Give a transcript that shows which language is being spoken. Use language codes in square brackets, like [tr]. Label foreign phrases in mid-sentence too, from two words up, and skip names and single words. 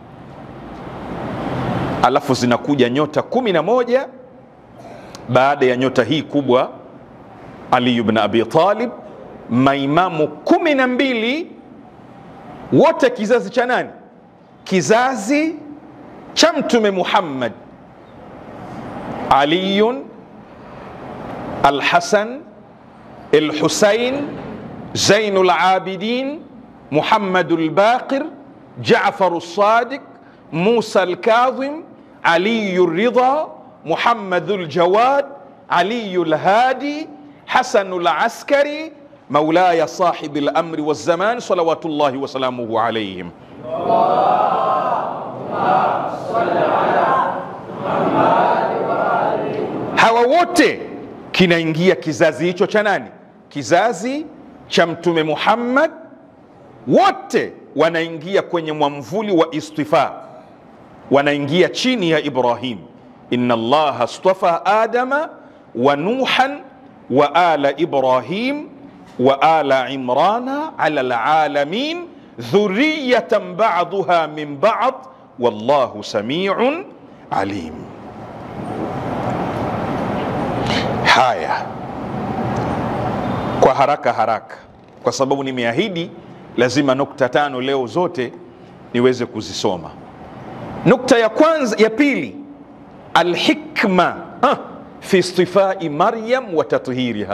[sw] Alafu zinakuja nyota 11 baada ya nyota hii kubwa, Ali ibn Abi Talib, maimamu 12 wote kizazi cha nani? Kizazi cha Mtume Muhammad. Ali, Al-Hasan, Al-Husain, Zainul Abidin, Muhammadul Baqir, Jaafar as-Sadiq, Musa al-Kadhim, Ali ar-Ridha, Muhammadul Jawad, Ali al-Hadi, Hasan al-Askari, [ar] مولاي صاحب الأمر والزمان صلوات الله وسلامه عليهم. [sw] Hawa wote kinaingia kizazi hicho cha nani? Kizazi cha Mtume Muhammad. Wote wanaingia kwenye mwamvuli wa istifa, wanaingia chini ya Ibrahim. [ar] إن الله اصطفى آدم ونوحا وآل إبراهيم وآل عمران على العالمين ذرية بعضها من بعض والله سميع عليم. [sw] Haya, kwa haraka haraka, kwa sababu nimeahidi lazima nukta 5 leo zote niweze kuzisoma. Nukta ya kwanza, ya pili, [ar] الحكمة في اصطفاء مريم وتطهيرها.